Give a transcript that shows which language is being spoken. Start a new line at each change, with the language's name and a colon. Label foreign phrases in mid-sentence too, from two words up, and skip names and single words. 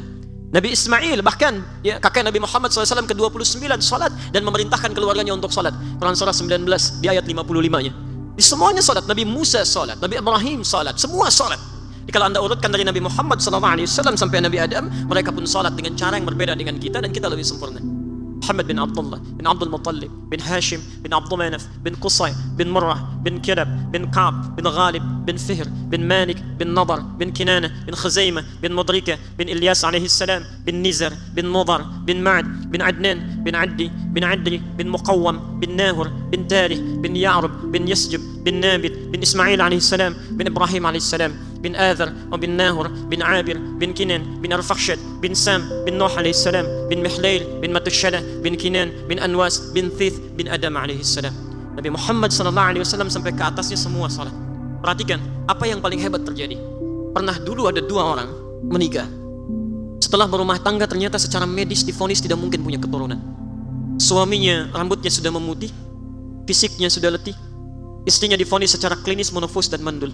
Indonesian: Nabi Ismail bahkan ya, kakek Nabi Muhammad SAW ke-29 salat dan memerintahkan keluarganya untuk salat. Quran surah 19 di ayat 55-nya. Di semuanya salat. Nabi Musa salat, Nabi Ibrahim salat, semua salat. Kalau Anda urutkan dari Nabi Muhammad SAW sampai Nabi Adam, mereka pun salat dengan cara yang berbeda dengan kita, dan kita lebih sempurna. Muhammad bin Abdullah bin Abdul Muttalib bin Hashim bin Abdul Manaf bin Qusay bin Murrah bin Kilab bin Ka'b bin Ghalib bin Fihr bin Malik bin Nadar bin Kinana bin Khuzaimah bin Mudrika bin Ilyas
Arabic: عليه السلام
Indonesian: bin Nizar bin Mudar bin Ma'ad bin Adnan bin Addi bin Adri bin Muqawwam bin Nahur bin Tarih bin Ya'rub bin Yasjub bin Nabit bin Ismail
Arabic: عليه السلام
Indonesian: bin Ibrahim
Arabic: عليه السلام
Indonesian: bin Adhar bin Nahur bin Abir bin Kinan bin Arfakhshad bin Sam bin Nuh
Arabic: عليه السلام
Indonesian: bin Mihlail bin Matushalah bin Kinan bin Anwas bin Thith bin Adam
Arabic: عليه السلام.
Indonesian: Nabi Muhammad SAW sampai ke atasnya semua salat. Perhatikan apa yang paling hebat terjadi. Pernah dulu ada dua orang menikah, setelah berumah tangga ternyata secara medis divonis tidak mungkin punya keturunan. Suaminya rambutnya sudah memutih, fisiknya sudah letih, istrinya divonis secara klinis monofus dan mandul.